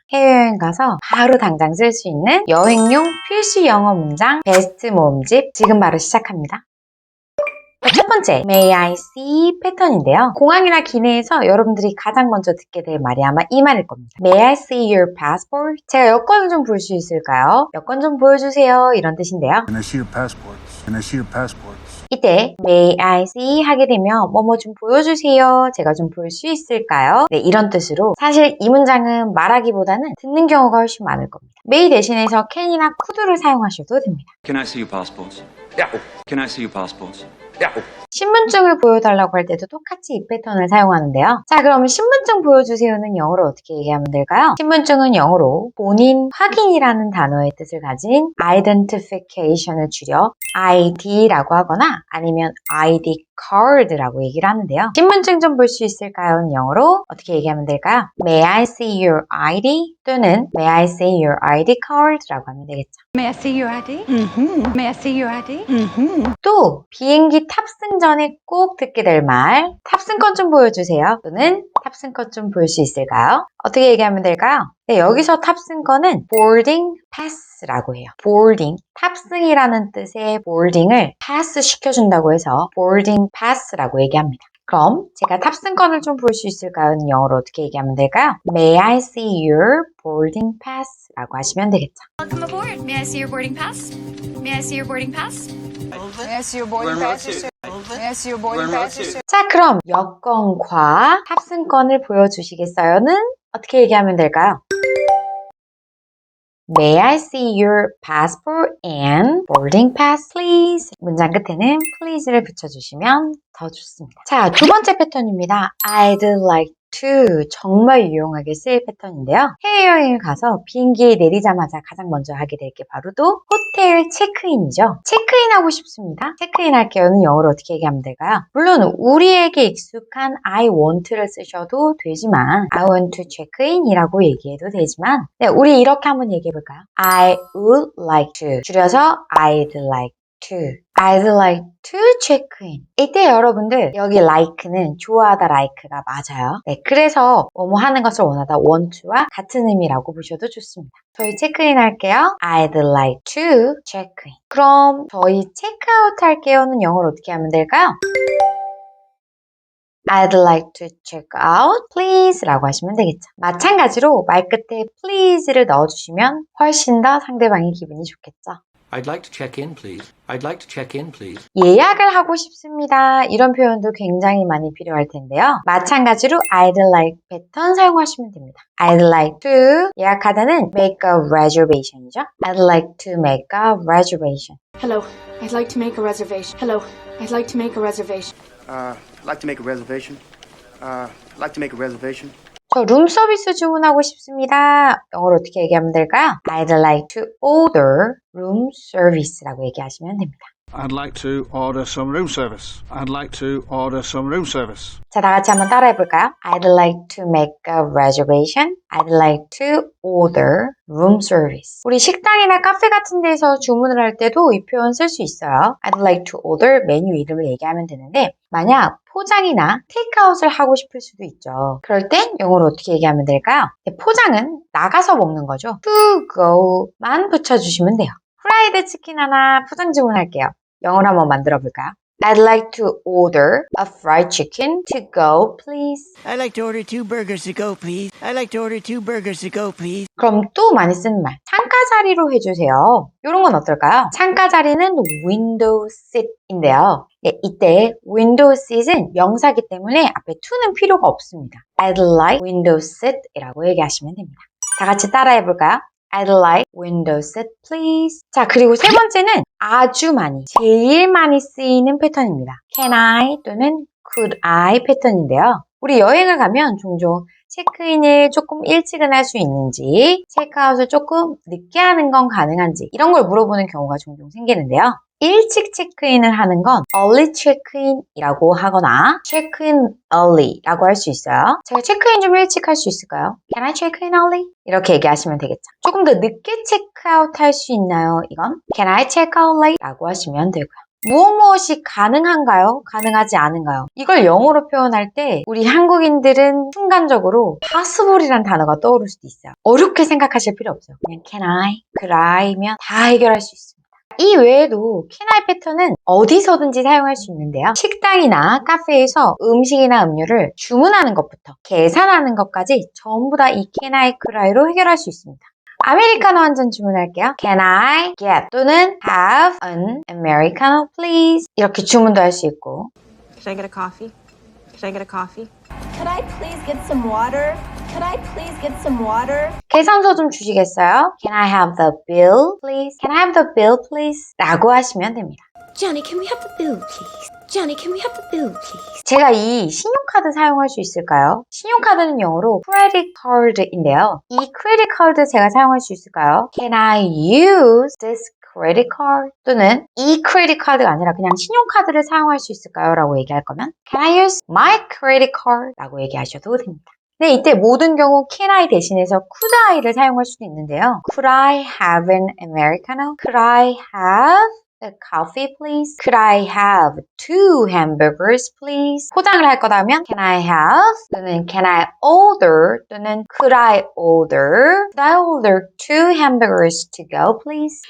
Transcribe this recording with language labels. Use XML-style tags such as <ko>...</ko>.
<ko>해외여행 가서 바로 당장 쓸 수 있는 여행용 필수 영어 문장 베스트 모음집 지금 바로 시작합니다. 첫 번째, May I see 패턴인데요. 공항이나 기내에서 여러분들이 가장 먼저 듣게 될 말이 아마 이 말일 겁니다.</ko> <en>May I see your passport?</en> <ko>제가 여권을 좀 볼 수 있을까요? 여권 좀 보여주세요. 이런 뜻인데요.</ko> <en>Can I see your passports? Can I see your passports?</en> <ko>이때 May I see 하게 되면 뭐뭐 좀 보여주세요. 제가 좀 볼 수 있을까요? 네, 이런 뜻으로 사실 이 문장은 말하기보다는 듣는 경우가 훨씬 많을 겁니다. May 대신해서 can이나 could를 사용하셔도 됩니다.</ko> <en>Can I see your passports? Yeah. Can I see your passports? Yeah.</en> <ko>신분증을 보여달라고 할 때도 똑같이 이 패턴을 사용하는데요. 자, 그럼 신분증 보여주세요는 영어로 어떻게 얘기하면 될까요? 신분증은 영어로 본인 확인이라는 단어의 뜻을 가진 identification을 줄여 ID라고 하거나 아니면 ID card라고 얘기를 하는데요. 신분증 좀 볼 수 있을까요?는 영어로 어떻게 얘기하면 될까요?</ko> <en>May I see your ID? 또는 May I see your ID card</en> <ko>라고 하면 되겠죠.</ko> <en>May I see your ID? May I see your ID?</en> <ko>또 비행기 탑승 전에 꼭 듣게 될 말 탑승권 좀 보여주세요. 또는 탑승권 좀 볼 수 있을까요? 어떻게 얘기하면 될까요? 네, 여기서 탑승권은 boarding pass라고 해요. boarding, 탑승이라는 뜻의 boarding을 pass 시켜준다고 해서 boarding pass라고 얘기합니다. 그럼 제가 탑승권을 좀 볼 수 있을까요? 는 영어로 어떻게 얘기하면 될까요?</ko> <en>May I see your boarding pass?</en> <ko>라고 하시면 되겠죠.</ko> <en>Welcome aboard. May I see your boarding pass? May I see your boarding pass? May I see your boarding pass? May I see your boarding pass?</en> <ko>자, 그럼 여권과 탑승권을 보여주시겠어요?는 어떻게 얘기하면 될까요?</ko> <en>May I see your passport and boarding pass, please?</en> <ko>문장 끝에는 please를 붙여주시면 더 좋습니다. 자, 두 번째 패턴입니다. I'd like to 정말 유용하게 쓰일 패턴인데요. 해외여행을 가서 비행기에 내리자마자 가장 먼저 하게 될 게 바로 또 호텔 체크인이죠. 체크인하고 싶습니다. 체크인 할게요는 영어로 어떻게 얘기하면 될까요? 물론 우리에게 익숙한 I want를 쓰셔도 되지만</ko> <en>I want to check in</en> <ko>이라고 얘기해도 되지만 네, 우리 이렇게 한번 얘기해 볼까요?</ko> <en>I would like to</en> <ko>줄여서</ko> <en>I'd like to. I'd like to check in.</en> <ko>이때 여러분들 여기 like는 좋아하다 like가 맞아요. 네, 그래서 뭐뭐 하는 것을 원하다 want to와 같은 의미라고 보셔도 좋습니다. 저희 체크인 할게요.</ko> <en>I'd like to check in.</en> <ko>그럼 저희 체크아웃 할게요는 영어로 어떻게 하면 될까요?</ko> <en>I'd like to check out, please</en> <ko>라고 하시면 되겠죠. 마찬가지로 말 끝에 please를 넣어주시면 훨씬 더 상대방의 기분이 좋겠죠.</ko> <en>I'd like to check in, please. I'd like to check in, please.</en> <ko>예약을 하고 싶습니다. 이런 표현도 굉장히 많이 필요할 텐데요. 마찬가지로 I'd like 패턴 사용하시면 됩니다.</ko> <en>I'd like to</en> <ko>예약하다는</ko> <en>make a reservation이죠. I'd like to make a reservation. Hello, I'd like to make a reservation. Hello, I'd like to make a reservation. I'd like to make a reservation. I'd like to make a reservation.</en> <ko>저 룸서비스 주문하고 싶습니다. 영어로 어떻게 얘기하면 될까요?</ko> <en>I'd like to order room service</en> <ko>라고 얘기하시면 됩니다.</ko> <en>I'd like to order some room service. I'd like to order some room service.</en> <ko>자, 다 같이 한번 따라해 볼까요?</ko> <en>I'd like to make a reservation. I'd like to order room service.</en> <ko>우리 식당이나 카페 같은 데서 주문을 할 때도 이 표현 쓸 수 있어요.</ko> <en>I'd like to order</en> <ko>메뉴 이름을 얘기하면 되는데 만약 포장이나 테이크아웃을 하고 싶을 수도 있죠. 그럴 땐 영어로 어떻게 얘기하면 될까요? 포장은 나가서 먹는 거죠. to go만 붙여주시면 돼요. 프라이드 치킨 하나 포장 주문할게요. 영어로 한번 만들어 볼까요?</ko> <en>I'd like to order a fried chicken to go, please. I'd like to order 2 burgers to go, please. I'd like to order 2 burgers to go, please.</en> <ko>그럼 또 많이 쓰는 말, 창가 자리로 해주세요. 이런 건 어떨까요? 창가 자리는 window seat인데요. 네, 이때 window seat은 명사기 때문에 앞에 to는 필요가 없습니다.</ko> <en>I'd like window seat</en> <ko>이라고 얘기하시면 됩니다. 다 같이 따라해 볼까요?</ko> <en>I'd like window seat, please.</en> <ko>자, 그리고 세 번째는 아주 많이, 제일 많이 쓰이는 패턴입니다. Can I 또는 could I 패턴인데요. 우리 여행을 가면 종종 체크인을 조금 일찍은 할 수 있는지, 체크아웃을 조금 늦게 하는 건 가능한지 이런 걸 물어보는 경우가 종종 생기는데요. 일찍 체크인을 하는 건 early check-in이라고 하거나 check-in early라고 할 수 있어요. 제가 체크인 좀 일찍 할 수 있을까요?</ko> <en>Can I check in early?</en> <ko>이렇게 얘기하시면 되겠죠. 조금 더 늦게 체크아웃 할 수 있나요? 이건</ko> <en>Can I check out late?</en> <ko>라고 하시면 되고요. 무엇이 가능한가요? 가능하지 않은가요? 이걸 영어로 표현할 때 우리 한국인들은 순간적으로 possible이란 단어가 떠오를 수도 있어요. 어렵게 생각하실 필요 없어요. 그냥 can I, could I면 다 해결할 수 있습니다. 이 외에도 can I 패턴은 어디서든지 사용할 수 있는데요. 식당이나 카페에서 음식이나 음료를 주문하는 것부터 계산하는 것까지 전부 다 이 can I, could I로 해결할 수 있습니다. 아메리카노 한 잔 주문할게요.</ko> <en>Can I get 또는 have an Americano please 이렇게 주문도 할 수 있고 Should I get a coffee? Should I get a coffee? Could I please get some water? Could I please get some water?</en> <ko>계산서 좀 주시겠어요?</ko> <en>Can I have the bill please? Can I have the bill please?</en> <ko>라고 하시면 됩니다.</ko> <en>Johnny, can we have the bill, please? Johnny, can we have the bill, please?</en> <ko>제가 이 신용카드 사용할 수 있을까요? 신용카드는 영어로 credit card인데요. 이 credit card 제가 사용할 수 있을까요?</ko> <en>Can I use this credit card?</en> <ko>또는 이 credit card가 아니라 그냥 신용카드를 사용할 수 있을까요? 라고 얘기할 거면</ko> <en>Can I use my credit card?</en> <ko>라고 얘기하셔도 됩니다. 네, 이때 모든 경우 can I 대신해서 could I를 사용할 수도 있는데요.</ko> <en>Could I have an Americano? Could I have a coffee please? Could I have 2 hamburgers please?</en> <ko>포장을 할 거다면</ko> <en>can I have 또는 can I order 또는 could I order 2 hamburgers to go please?</en>